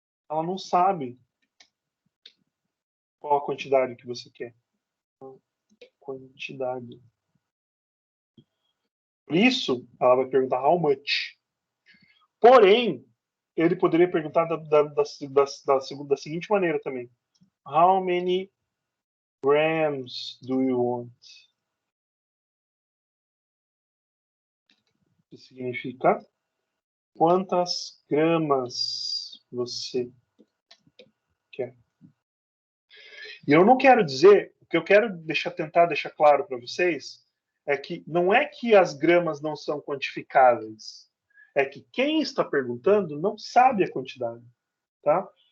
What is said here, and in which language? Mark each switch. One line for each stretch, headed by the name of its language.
Portuguese: Ela não sabe qual a quantidade que você quer. Quantidade. Por isso, ela vai perguntar how much. Porém, ele poderia perguntar da seguinte maneira também.
English: How many grams do you want?
Portuguese: Que significa quantas gramas você quer. E eu não quero dizer, o que eu quero tentar deixar claro para vocês é que não é que as gramas não são quantificáveis, é que quem está perguntando não sabe a quantidade, tá?